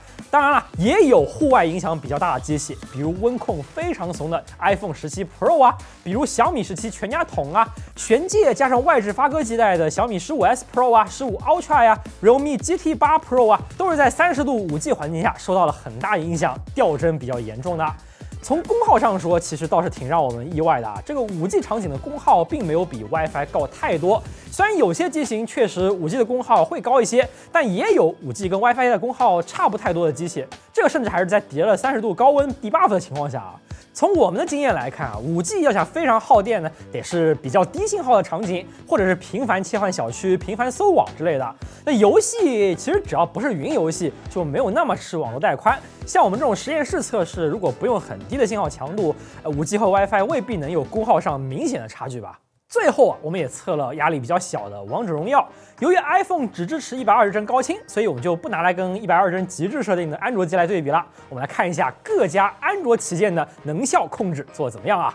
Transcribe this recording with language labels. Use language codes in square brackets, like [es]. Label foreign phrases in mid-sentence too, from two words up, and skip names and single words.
[zh] 當然了，也有戶外影響比較大的机器，比如溫控非常慫的 iPhone 17 Pro 啊，比如小米17全家桶啊，玄界加上外置发哥基带的小米15S Pro 啊、15 Ultra 呀、Realme GT8 Pro 啊，都是在30度5G 環境下受到了很大影響，掉幀比較嚴重的。從功耗上說，其實倒是挺讓我們意外的啊。這個5G 場景的功耗並沒有比 WiFi 高太多，雖然有些機型確實5G 的功耗會高一些，但也有5G 跟 WiFi 的功耗差不太多的機器。這個甚至還是在疊了30度高溫 debuff 的情況下啊。從我們的經驗來看啊，5G 要想非常耗電呢，得是比較低信號的場景，或者是頻繁切換小區、頻繁搜網之類的。那遊戲其實只要不是雲遊戲，就沒有那麼吃網絡帶寬。像我們這種實驗室測試，如果不用很低的信號強度 ，5G 和 WiFi 未必能有功耗上明顯的差距吧。最後啊，我們也測了壓力比較小的王者榮耀。由於 iPhone 只支持120幀高清，所以我們就不拿來跟120幀極致設定的安卓機來對比了。我們來看一下各家安卓旗艦的能效控制做得怎麼樣啊？